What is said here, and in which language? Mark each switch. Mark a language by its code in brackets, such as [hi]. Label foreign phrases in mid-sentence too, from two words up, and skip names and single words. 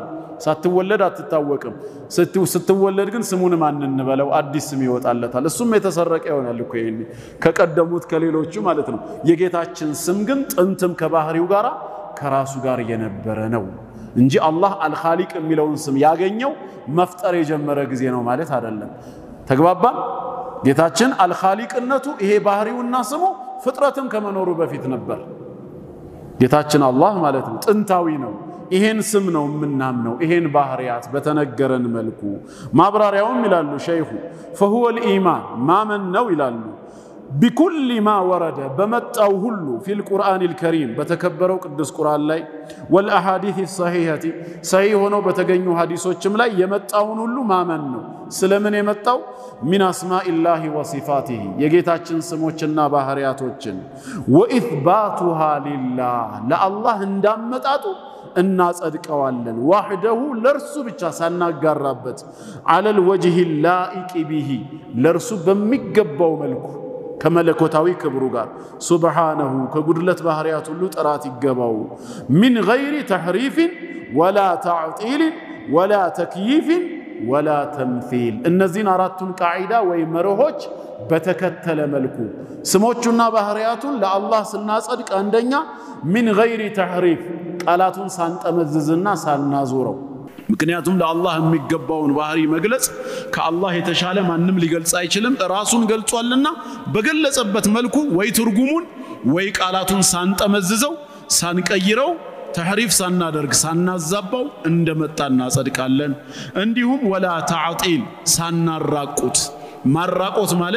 [am] ሳትወለድ አትታወቅም ስትወለድ ግን ስሙን ማን እንበለው አዲስ ስም ይወጣለታል እሱም የተሰረቀ ይሆናል እኮ ይሄን ከቀደሙት ከሌሎቹ ማለት ነው የጌታችን ስም ግን ጥንትም ከባህሪው ጋራ ከራሱ ጋር የነበረ ነው እንጂ አላህ አልኻሊቅ የሚለውን ስም ያገኘው መፍጠር የጀመረ ጊዜ ነው ማለት አይደለም ተግባባን ጌታችን አልኻሊቅነቱ ይሄ ባህሪውና ስሙ ፍጥረትም ከመኖሩ በፊት ነበር ጌታችን አላህ ማለት ነው ጥንታዊ ነው ይሄን ስም ነው ምናምነው ይሄን ባህሪያት በተነገረን መልኩ ማብራሪያውም ይላሉ ሸይኹ [ar] فهو الايمان ما من [am] ነው ይላሉ [ar] بكل ما ورد بمطاو [am] ሁሉ [ar] في القرآن الكريم [am] በተከበረው ቅዱስ ቁርአን ላይ [ar] والأحاديث الصحيحة صحيح [am] ሆነው በተገኙ ሐዲሶችም ላይ የመጣውን ሁሉ ማመን ነው ስለምን የመጣው [ar] من اسماء الله وصفاته [am] የጌታችን ስሞችና ባህሪያቶችን [ar] واثباتها لله [am] ለአላህ እንዳመጣጡ እናጸድቀዋለን وحده ለርሱ ብቻ ሳናጋራበት [ar] على الوجه اللائق به [am] ለርሱ በሚገባው መልኩ ከመለኮታዊ ክብሩ ጋር ሱብሃነሁ ከጉድለት ባህሪያት ሁሉ ጥራት ይገባው [ar] من غير تحريف ولا تعطيل ولا تكييف ولا تمثيل [am] እነዚህን አራቱን ቃዒዳ ወይ መርሆች በተከተለ መልኩ ስሞቹና ባህሪያቱን ለአላህ ስናጸድቅ አንደኛ [ar] من غير تحريف [am] ቃላቱን ሳንጠመዝዝና ሳናዞረው ምክንያቱም ለአላህ የሚገባውን ባህሪ መግለጽ ከአላህ የተሻለ ማንም ሊገልጽ አይችልም ራሱን ገልጿልና በገለጸበት መልኩ ወይ ትርጉሙን ወይ ቃላቱን ሳንጠመዝዘው ሳንቀይረው ተህሪፍ ሳናደርግ ሳናዛባው እንደመጣና ጸድቃለን እንዲሁም [ar] ولا تعطيل [am] ሳናራቁት ማራቆት ማለት